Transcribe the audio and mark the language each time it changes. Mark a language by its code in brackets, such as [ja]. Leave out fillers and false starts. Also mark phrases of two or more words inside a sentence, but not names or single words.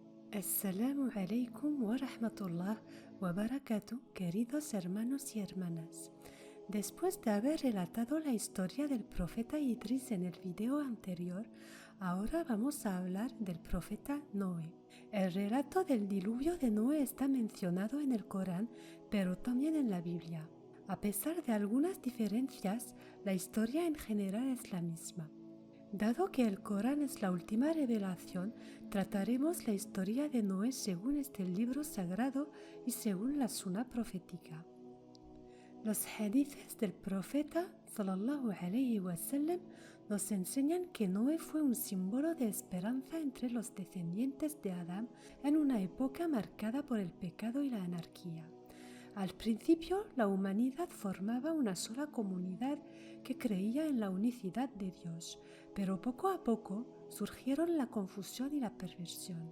[ar] السلام عليكم ورحمة الله وبركاته, [es] queridos hermanos y hermanas. Después de haber relatado la historia del profeta Idris en el video anterior, ahora vamos a hablar del profeta Noé. El relato del diluvio de Noé está mencionado en el Corán, pero también en la Biblia. A pesar de algunas diferencias, la historia en general es la misma. Dado que el Corán es la última revelación, trataremos la historia de Noé según este libro sagrado y según la Suná profética. Los hadices del profeta [ar] صلى الله عليه وسلم [es] nos enseñan que Noé fue un símbolo de esperanza entre los descendientes de Adán en una época marcada por el pecado y la anarquía. Al principio, la humanidad formaba una sola comunidad que creía en la unicidad de Dios, pero poco a poco surgieron la confusión y la perversión.